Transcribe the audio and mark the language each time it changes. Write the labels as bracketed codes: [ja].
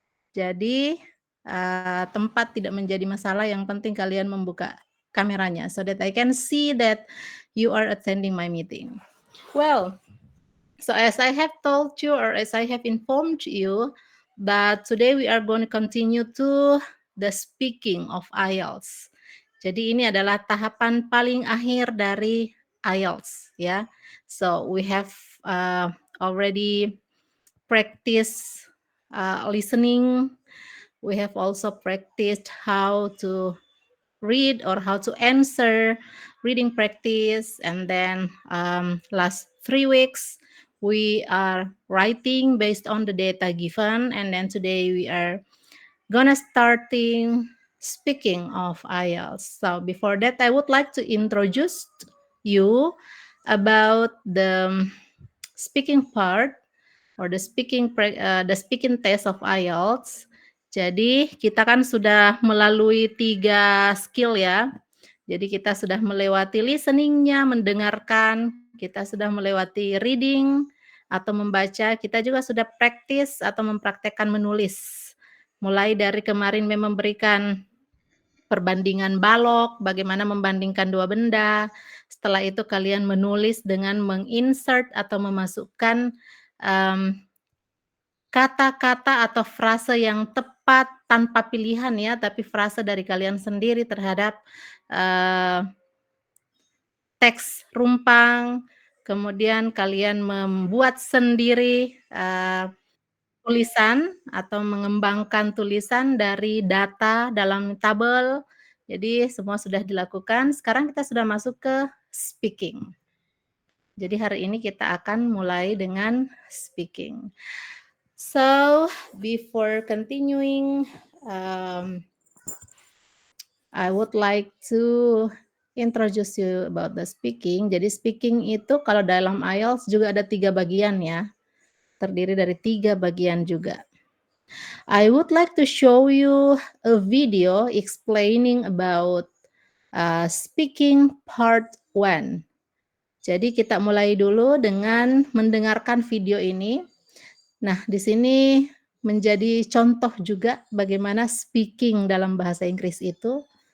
[id] Jadi tempat tidak menjadi masalah, yang penting kalian membuka kameranya [en] so that I can see that you are attending my meeting. Well, so as I have told you or as I have informed you that today we are going to continue to the speaking of IELTS. [id] Jadi ini adalah tahapan paling akhir dari IELTS ya. [en] So we have already practiced listening. We have also practiced how to read or how to answer reading practice, and then last 3 weeks we are writing based on the data given, and then today we are gonna starting speaking of IELTS. So before that, I would like to introduce you about the speaking part. or the speaking test of IELTS. [id] Jadi kita kan sudah melalui 3 skill ya. Jadi kita sudah melewati listening-nya, mendengarkan, kita sudah melewati reading atau membaca, kita juga sudah practice atau mempraktekkan menulis. Mulai dari kemarin memang memberikan perbandingan balok, bagaimana membandingkan dua benda. Setelah itu kalian menulis dengan menginsert atau memasukkan kata-kata atau frase yang tepat tanpa pilihan ya, tapi frase dari kalian sendiri terhadap teks rumpang. Kemudian kalian membuat sendiri tulisan atau mengembangkan tulisan dari data dalam tabel. Jadi semua sudah dilakukan. Sekarang kita sudah masuk ke speaking. Jadi hari ini kita akan mulai dengan speaking. [en] So before continuing, I would like to introduce you about the speaking. [id] Jadi speaking itu kalau dalam IELTS juga ada 3 bagian ya. Terdiri dari 3 bagian juga. [en] I would like to show you a video explaining about speaking part 1. [id] Jadi kita mulai dulu dengan mendengarkan video ini. Nah, di sini menjadi contoh juga bagaimana speaking dalam bahasa Inggris itu.